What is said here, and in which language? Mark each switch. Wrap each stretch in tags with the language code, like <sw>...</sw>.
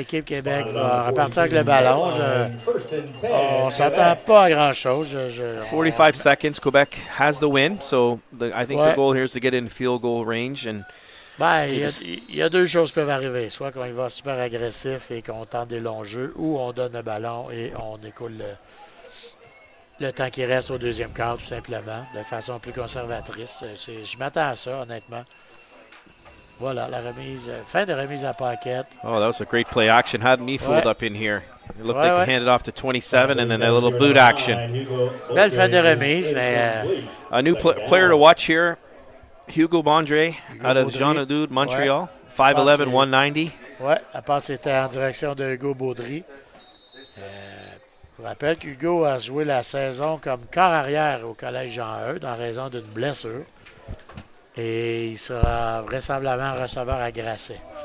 <fr>Équipe Québec va repartir avec le ballon. On ne s'attend pas à grand-chose.</fr> <en>45 seconds. Quebec has the win, so I think the goal here is to get in field goal range and.</en> <fr>Il y a deux choses qui peuvent arriver. Soit qu'on y va super agressif et qu'on tente des longs jeux, ou on donne le ballon et on écoule le temps qui reste au deuxième quart, tout simplement, de façon plus conservatrice. Je m'attends à ça, honnêtement. Voilà, la remise, fin de remise à paquette.</fr> <en>Oh, that was a great play action. Had me fooled up in here. It looked like he handed off to 27 and then a little boot action.</en> <fr>Belle fin de remise, mais...</fr> <en>a new player to watch here. Hugo Bondre out of Jean-Aude, Montreal. 5'11", 190.</en> <fr>Oui, la passe était en direction de Hugo Baudry. Je vous rappelle qu'Hugo a joué la saison comme corps arrière au Collège Jean-Eudes en raison d'une blessure. Et il sera vraisemblablement receveur à Grasset.</fr>